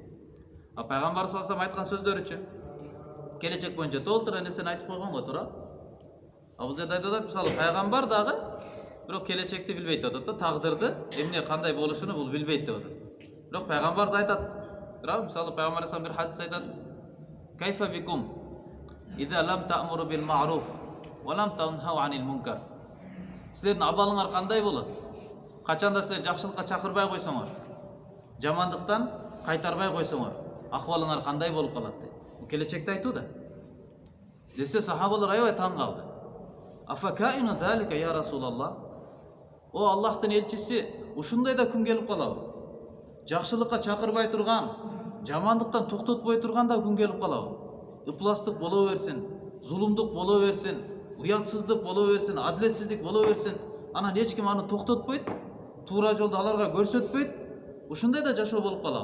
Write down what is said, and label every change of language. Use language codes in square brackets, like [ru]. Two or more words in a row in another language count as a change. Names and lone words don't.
[ky] А пайгамбар [ar] صلى الله عليه [ky] айткан сөздөрүчү келечек боюнча толтура нерсени айтып койгон го туура. А бул жерде айтат, мисалы пайгамбар дагы бирок келечекти билбейт деп атат да, тагдырды эмне кандай болушуну бул билбейт деп атат. Бирок пайгамбар айтат. Бирок мисалы пайгамбар алейхиссалам бир хадис айтат: [ar] "كيف بكم إذا لم تأمروا بالمعروف ولم تنهوا عن المنكر." [ky] Силердин абалыңар кандай болот? Качанда силер жакшылыкка чакырбай койсоңор, жамандыктан кайтарбай койсоңор, акыбалыңар кандай болуп калат дейт. Бул келечекти айтуу да. Десе сахабалар аябай таң калды. [ar] أفكائن ذلك يا رسول الله. [ky] О Аллахтын элчиси, ушундай да күн келип калабы? Жакшылыкка чакырбай турган, жамандыктан токтотпой турган да күн келип калабы? Ыпластык боло берсин, зулумдук боло берсин, уятсыздык боло берсин, адилетсиздик боло берсин, анан эч ким аны токтотпойт, туура жолду аларга көрсөтпөйт, ушундай да жашоо болуп калабы?